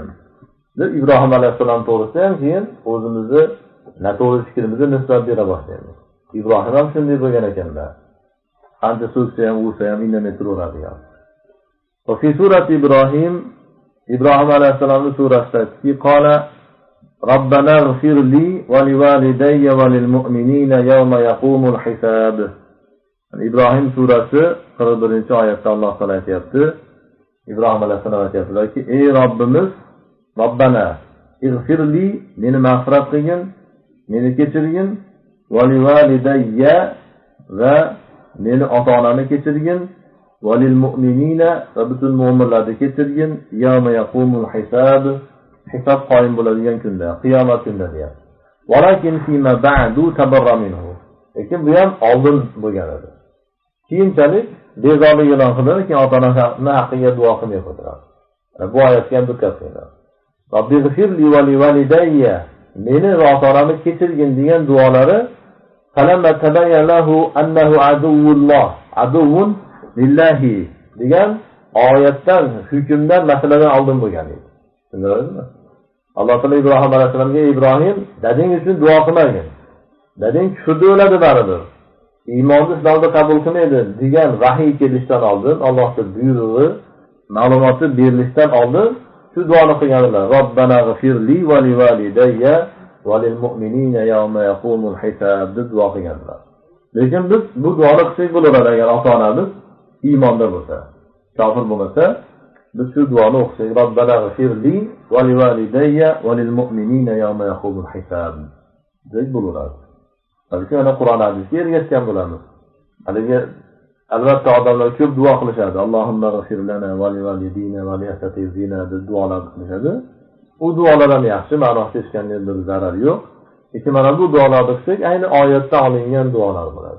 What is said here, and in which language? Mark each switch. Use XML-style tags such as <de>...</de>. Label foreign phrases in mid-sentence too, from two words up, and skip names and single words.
<uz>Biz Ibrohim alayhisalom to'g'risida ham keyin o'zimizni noto'g'ri fikrimizni nisbat bera boshlaymiz. Ibrohim ham shunday bo'lgan ekanda. Qancha so'zsa ham, ursa ham indamay turaveradigan.</uz> <ar>وفي سورة إبراهيم</ar> <uz>alayhisalomning surasida</uz> <ar>قال ربنا اغفر لي ولوالدي وللمؤمنين يوم يقوم الحساب.</ar> <uz>Ibrohim surasi 41-oyatda Alloh taolo aytayapti. Ibrohim alayhisalom aytayaptilarki, ey Robbimiz,</uz> <ar>ربنا اغفر لي,</ar> <uz>meni mag'firat qilgin, meni kechirgin,</uz> <ar>ولوالدي,</ar> <uz>va meni ota-onamni kechirgin,</uz> <ar>وللمؤمنين,</ar> <uz>va butun mu'minlarni kechirgin,</uz> <ar>يوم يقوم الحساب,</ar> <uz>hisob qoyim bo'ladigan kunda, qiyomat kunida deyapti.</uz> <ar>ولكن فيما بعد تبرأ منه.</ar> <uz>Lekin bu ham oldin bo'lgan edi. Keyinchalik bezorlik e'lon qildi, keyin ota-onasi haqqiga duo qilmay qo'ydilar. Bu oyatga ham diqqat qilinglar.</uz> <ar>رب اغفر لي ولوالدي,</ar> <uz>meni va ota-onamni kechirgin degan duolari</uz> <ar>فلما تبين له أنه عدو لله</ar> <uz>degan oyatdan, hukmdan, masaladan oldin bo'lgan edi. Tushundingizmi? Alloh taolo Ibrohim alayhisolamga Ibrohim dading uchun duo qilmagin. Dading kufrda o'ladi baribir. Iymonni islomda qabul qilmaydi degan vahiy kelishdan oldin, Allohning buyrug'i, ma'lumoti berilishdan oldin shu duoni qilganlar.</uz> <ar>ربنا اغفر لي ولوالدي وللمؤمنين يوم يقوم الحساب</ar> <uz>deb duo qilganlar. Lekin biz bu duoni qilsak bo'laveradi agar ota-onamiz iymonda bo'lsa. Kofir bo'lmasa, biz shu duoni o'qisak,</uz> <ar>ربنا اغفر لي ولوالدي وللمؤمنين يوم يقوم الحساب</ar> <uz>deb bo'laveradi. Balki ana Qur'on hadisga ergashgan bo'lamiz. Haligi albatta odamlar ko'p duo qilishadi.</uz> <ar>اللهم اغفر لنا ولوالدينا ولأساتذتنا</ar> <uz>deb duolar qilishadi. U duolar ham yaxshi, ma'nosi hech qanday bir zarar yo'q. Lekin mana bu duolarni qilsak, ayni oyatdan olingan duolar bo'ladi.</uz>